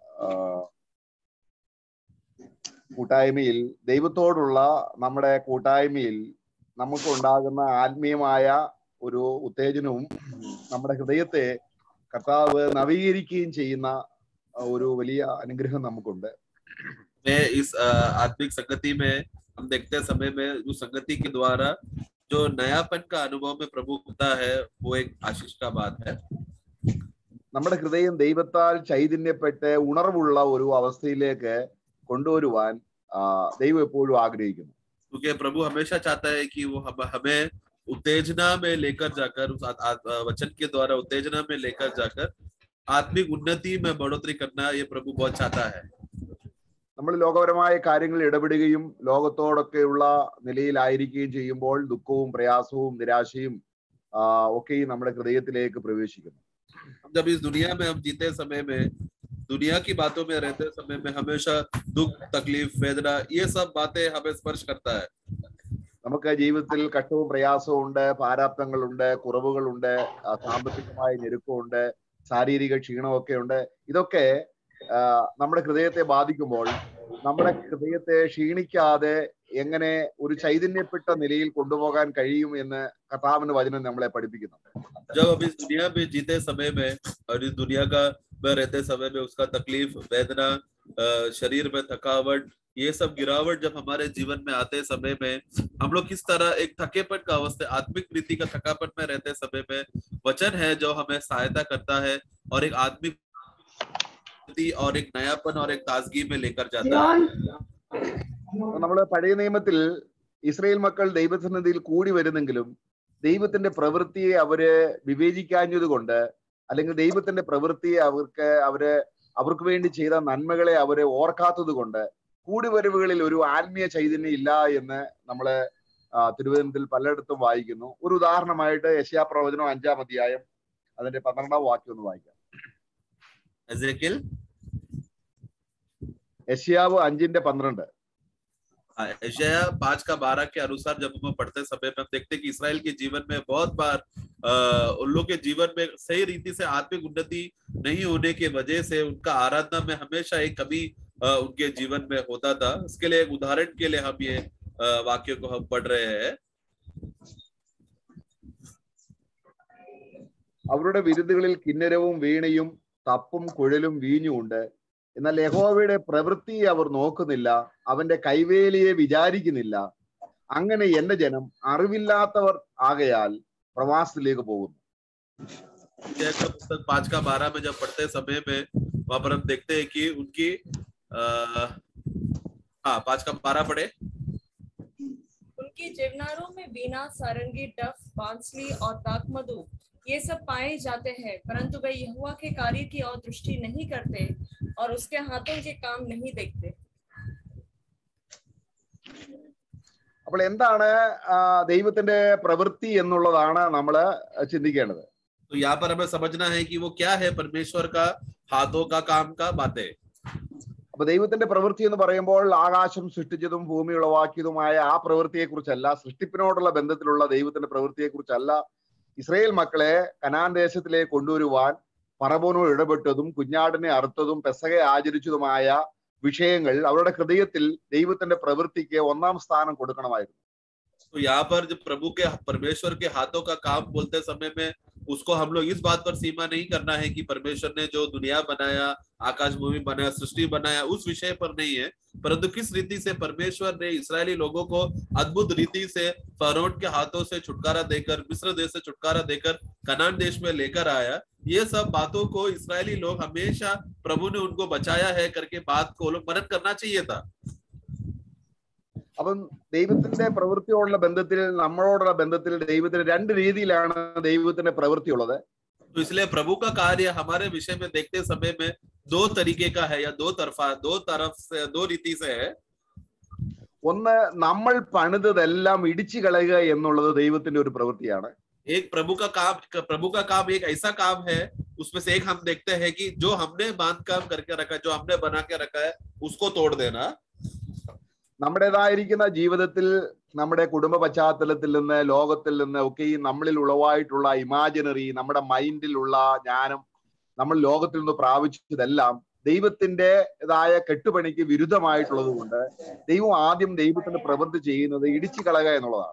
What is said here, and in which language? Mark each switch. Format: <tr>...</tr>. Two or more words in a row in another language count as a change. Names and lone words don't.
<ml>കൂട്ടായ്മയിൽ ദൈവത്തോടുള്ള നമ്മുടെ കൂട്ടായ്മയിൽ നമുക്ക് ഉണ്ടാകുന്ന ആത്മീയമായ ഒരു ഉത്തേജനവും നമ്മുടെ ഹൃദയത്തെ കർത്താവ് നവീകരിക്കുകയും ചെയ്യുന്ന ഒരു വലിയ അനുഗ്രഹം നമുക്കുണ്ട്.</ml> <hi>इस आत्मिक संगति में हम देखते हैं समय में उस संगति के द्वारा जो नयापन का अनुभव में प्रभु होता है वो एक आशीष का बात है.</hi> <ml>നമ്മുടെ ഹൃദയം ദൈവത്താൽ ചൈതന്യപ്പെട്ട് ഉണർവുള്ള ഒരു അവസ്ഥയിലേക്ക് കൊണ്ടുവരുവാൻ ദൈവം എപ്പോഴും ആഗ്രഹിക്കുന്നു.</ml> <hi>क्योंकि प्रभु हमेशा चाहता है कि वो हमें उत्तेजना में लेकर जाकर उस वचन के द्वारा उत्तेजना में लेकर जाकर आत्मिक उन्नति में बढ़ोतरी करना ये प्रभु बहुत चाहता है.</hi> <ml>നമ്മൾ ലോകപരമായ കാര്യങ്ങളിൽ ഇടപെടുകയും ലോകത്തോടൊക്കെയുള്ള നിലയിലായിരിക്കുകയും ചെയ്യുമ്പോൾ ദുഃഖവും പ്രയാസവും നിരാശയും ഒക്കെയും നമ്മുടെ ഹൃദയത്തിലേക്ക് പ്രവേശിക്കുന്നു.</ml> <hi>जब इस दुनिया में हम जीते समय में दुनिया की बातों में रहते समय में हमेशा दुख तकलीफ वेदना ये सब बातें हमें स्पर्श करता है.</hi> <ml>നമുക്ക് ജീവിതത്തിൽ കഷ്ടവും പ്രയാസവും ഉണ്ട്, പ്രാരാബ്ധങ്ങളുണ്ട്, കുറവുകളുണ്ട്, സാമ്പത്തികമായ ഞെരുക്കമുണ്ട്, ശാരീരിക ക്ഷീണമൊക്കെ ഉണ്ട്. ഇതൊക്കെ നമ്മുടെ ഹൃദയത്തെ ബാധിക്കുമ്പോൾ നമ്മുടെ ഹൃദയത്തെ ക്ഷീണിക്കാതെ എങ്ങനെ ഒരു ചൈതന്യപ്പെട്ട നിലയിൽ കൊണ്ടുപോകാൻ കഴിയും എന്ന് കർത്താവിന്റെ വചനം നമ്മളെ പഠിപ്പിക്കുന്നു.</ml> <hi>जब अब इस दुनिया में जीते समय में और इस दुनिया का में रहते समय में उसका तकलीफ वेदना शरीर में थकावट ये सब गिरावट जब हमारे जीवन में आते समय में हम लोग किस तरह एक थकेपन का अवस्था आत्मिक प्रीति का थकापन में रहते समय में वचन है जो हमें सहायता करता है और एक आत्मिक और एक नयापन और एक ताजगी में लेकर जाता है.</hi> <ml>നമ്മള് പഴയ നിയമത്തിൽ ഇസ്രായേൽ മക്കൾ ദൈവസന്നിധിയിൽ കൂടി വരുന്നെങ്കിലും ദൈവത്തിന്റെ പ്രവൃത്തിയെ അവര് വിവേചിക്കാഞ്ഞത് കൊണ്ട് അല്ലെങ്കിൽ ദൈവത്തിന്റെ പ്രവൃത്തിയെ അവർക്ക് വേണ്ടി ചെയ്ത നന്മകളെ അവരെ ഓർക്കാത്തത് കൊണ്ട് കൂടിവരവുകളിൽ ഒരു ആത്മീയ ചൈതന്യം ഇല്ല എന്ന് നമ്മള് തിരുവചനത്തിൽ പലയിടത്തും വായിക്കുന്നു. ഒരു ഉദാഹരണമായിട്ട് യെശയ്യാ പ്രവചനം 5-ാം അധ്യായം അതിന്റെ 12-ാം വാക്യം ഒന്ന് വായിക്കാം. യെശയ്യാവ് 5:12.</ml> <hi>यशायाह 5:12 के अनुसार जब हम पढ़ते समय में हम देखते हैं कि इस्राएल के जीवन में बहुत बार उन लोग के जीवन में सही रीति से आत्मिक उन्नति नहीं होने की वजह से उनका आराधना में हमेशा एक कमी उनके जीवन में होता था. इसके लिए एक उदाहरण के लिए हम ये वाक्य को हम पढ़ रहे हैं.</hi> <ml>അവരുടെ വിരുന്നുകളിൽ കിന്നരവും വീണയും തപ്പും കുഴലും വീഞ്ഞുമുണ്ട്. എന്നാൽ യഹോവയുടെ പ്രവൃത്തിയെ അവർ നോക്കുന്നില്ല, അവന്റെ കൈവേലിയെ വിചാരിക്കുന്നില്ല. അങ്ങനെ എന്റെ ജനം അറിവില്ലാത്തവർ ആകയാൽ പ്രവാസത്തിലേക്ക് പോകുന്നു.</ml> <hi>5:12 में जब पढ़ते समय में वहां पर हम देखते हैं कि उनकी 5:12 पढ़े. उनकी जीवनारों में वीणा सारंगी डफ बांसुरी और ताकमधु ये सब पाए जाते हैं, परंतु वे यहोवा के कार्य की ओर दृष्टि नहीं करते और उसके हाथों के काम नहीं देखते.</hi> <ml>അപ്പോൾ എന്താണ് ദൈവത്തിന്റെ പ്രവൃത്തി എന്നുള്ളതാണ് നമ്മൾ ചിന്തിക്കേണ്ടത്.</ml> <hi>तो यहाँ पर हमें समझना है कि वो क्या है परमेश्वर का हाथों का काम का बातें.</hi> <ml>അപ്പൊ ദൈവത്തിന്റെ പ്രവൃത്തി എന്ന് പറയുമ്പോൾ ആകാശം സൃഷ്ടിച്ചതും ഭൂമി ഉളവാക്കിയതുമായ ആ പ്രവൃത്തിയെ കുറിച്ചല്ല, സൃഷ്ടിപ്പിനോടുള്ള ബന്ധത്തിലുള്ള ദൈവത്തിന്റെ പ്രവൃത്തിയെ കുറിച്ചല്ല. ഇസ്രായേൽ മക്കളെ കനാൻ ദേശത്തിലേക്ക് കൊണ്ടുവരുവാൻ ഫറവോനോട് ഇടപെട്ടതും കുഞ്ഞാടിനെ അറുത്തതും പെസഹ ആചരിച്ചതുമായ വിഷയങ്ങൾ അവരുടെ ഹൃദയത്തിൽ ദൈവത്തിന്റെ പ്രവൃത്തിക്ക് ഒന്നാം സ്ഥാനം കൊടുക്കണമായിരുന്നു.</ml> <hi>तो यहाँ पर जब प्रभु के परमेश्वर के हाथों का काम बोलते समय में उसको हम लोग इस बात पर सीमा नहीं करना है कि परमेश्वर ने जो दुनिया बनाया, आकाश भूमि बनाया, सृष्टि बनाया, उस विषय पर नहीं है, परंतु किस रीति से परमेश्वर ने इस्राएली लोगों को अद्भुत रीति से फरोन के हाथों से छुटकारा देकर, मिस्र देश से छुटकारा देकर कनान देश में लेकर आया. ये सब बातों को इस्राएली लोग हमेशा प्रभु ने उनको बचाया है करके बात को लोग मनन करना चाहिए था.</hi> <ml>അപ്പം ദൈവത്തിന്റെ പ്രവൃത്തിയോടുള്ള ബന്ധത്തിൽ നമ്മളോടുള്ള ബന്ധത്തിൽ ദൈവത്തിന് രണ്ട് രീതിയിലാണ് ദൈവത്തിന്റെ പ്രവൃത്തി ഉള്ളത്.</ml> <hi>तो इसलिए प्रभु का कार्य हमारे विषय में देखते समय में दो तरीके का है या दो तरफ से दो रीति से है.</hi> <ml>ഒന്ന്, നമ്മൾ പണിതതെല്ലാം ഇടിച്ചു കളയുക എന്നുള്ളത് ദൈവത്തിന്റെ ഒരു പ്രവൃത്തിയാണ്.</ml> <hi>एक प्रभु का काम एक ऐसा काम है, उसमें से एक हम देखते हैं कि जो हमने बांध काम करके रखा है, जो हमने बना के रखा है, उसको तोड़ देना.</hi> <ml>നമ്മുടേതായിരിക്കുന്ന ജീവിതത്തിൽ നമ്മുടെ കുടുംബ പശ്ചാത്തലത്തിൽ നിന്ന് ലോകത്തിൽ നിന്ന് ഒക്കെ ഈ നമ്മളിൽ ഉളവായിട്ടുള്ള ഇമാജിനറി നമ്മുടെ മൈൻഡിലുള്ള ജ്ഞാനം നമ്മൾ ലോകത്തിൽ നിന്ന് പ്രാപിച്ചതെല്ലാം ദൈവത്തിൻ്റെതായ കെട്ടുപണിക്ക് വിരുദ്ധമായിട്ടുള്ളത് കൊണ്ട് ദൈവം ആദ്യം ദൈവത്തിന്റെ പ്രവൃത്തി ചെയ്യുന്നത് ഇടിച്ചു കളയുക എന്നുള്ളതാണ്.</ml>